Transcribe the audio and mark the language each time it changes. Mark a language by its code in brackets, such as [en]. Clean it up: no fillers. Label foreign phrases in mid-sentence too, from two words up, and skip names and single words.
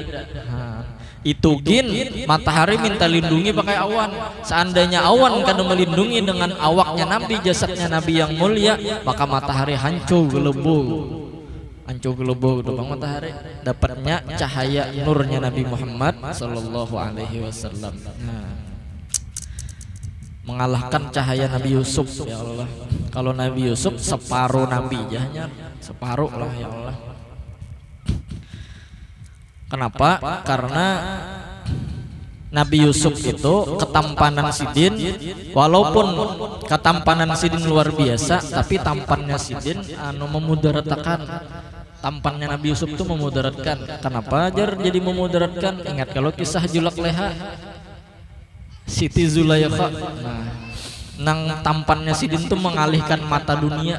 [bjn] Itu gin matahari minta lindungi pakai awan. Seandainya awan kada melindungi dengan awaknya Nabi, jasadnya Nabi yang mulia, maka matahari hancur gelembung. Hancur gelembung itu bang matahari. Dapatnya cahaya nurnya Nabi Muhammad [ar] sallallahu alaihi wasallam. [bjn] Mengalahkan cahaya Nabi Yusuf, [ar] ya Allah. [bjn] Kalau Nabi Yusuf separuh Nabi jahnya, separuh lah [ar] ya Allah. [bjn] Kenapa? Karena Nabi Yusuf itu ketampanan sidin, walaupun ketampanan sidin luar biasa, tapi tampannya sidin memudaratkan. Tampannya Nabi Yusuf itu memudaratkan. Kenapa jar jadi memudaratkan? Ingat kalau kisah Julak Leha Siti Zulaikha, nang tampannya sidin tuh mengalihkan mata dunia.